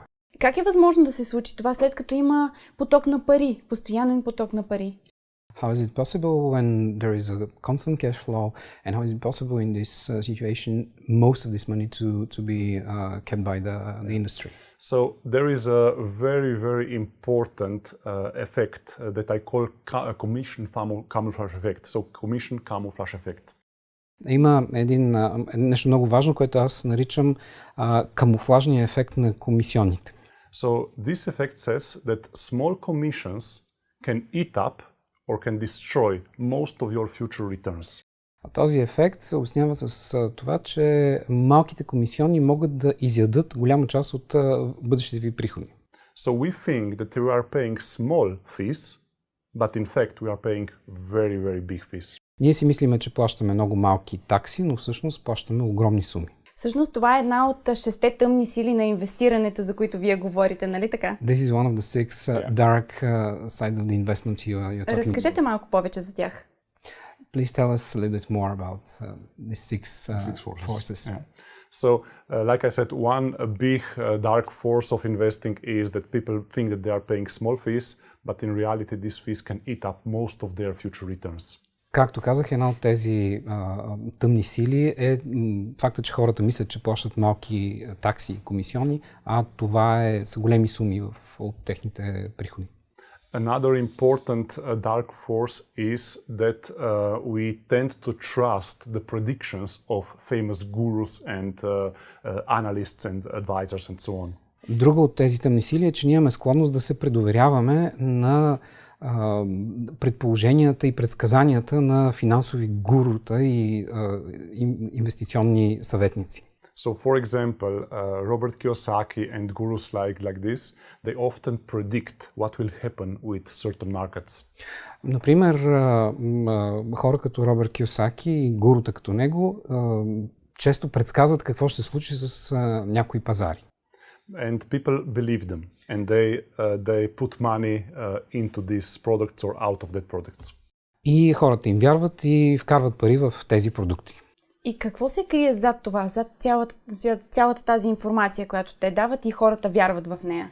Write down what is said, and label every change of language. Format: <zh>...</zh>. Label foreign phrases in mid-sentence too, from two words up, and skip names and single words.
<bg>Как е възможно да се случи това, след като има поток на пари, постоянен поток на пари?</bg> <en>How is it possible when there is a constant cash flow, and how is it possible in this situation most of this money to be kept by the industry? So there is a very, very important effect that I call commission camouflage effect. So commission camouflage effect.</en> <bg>Има нещо много важно, което аз наричам камуфлажния ефект на комисионните.</bg> <en>So this effect says that small commissions can eat up or can destroy most of your future returns.</en> <bg>Този ефект се обяснява с това, че малките комисионни могат да изядат голяма част от бъдещите ви приходи.</bg> <en>So we think that we are paying small fees, but in fact we are paying very, very big fees.</en> <bg>Ние си мислиме, че плащаме много малки такси, но всъщност плащаме огромни суми. Всъщност това е една от 6 тъмни сили на инвестирането, за които вие говорите, нали така?</bg> <en>This is one of the 6 dark sides of the investment you're talking about.</en> <bg>Разкажете малко повече за тях.</bg> <en>Please tell us a little bit more about these six forces. Yeah. So, like I said, one big dark force of investing is that people think that they are paying small fees, but in reality these fees can eat up most of their future returns.</en> <bg>Както казах, една от тези тъмни сили е факта, че хората мислят, че плащат малки такси и комисиони, а това са големи суми от техните приходи.</bg> <en>Another important dark force is that we tend to trust the predictions of famous gurus and analysts and advisors and so on.</en> <bg>Друга от тези тъмни сили е, че ние имаме склонност да се предоверяваме на предположенията и предсказанията на финансови гурута и инвестиционни съветници.</bg> <en>So, for example, Robert Kiyosaki and gurus like this, they often predict what will happen with certain markets.</en> <bg>Например, хора като Робърт Кийосаки и гурута като него често предсказват какво ще се случи с някои пазари.</bg> <en>And people believe them, and they put money into these products or out of that products. И хората им вярват и вкарват пари в тези продукти.</en> <bg>И какво се крие зад това, зад цялата тази информация, която те дават и хората вярват в нея?</bg>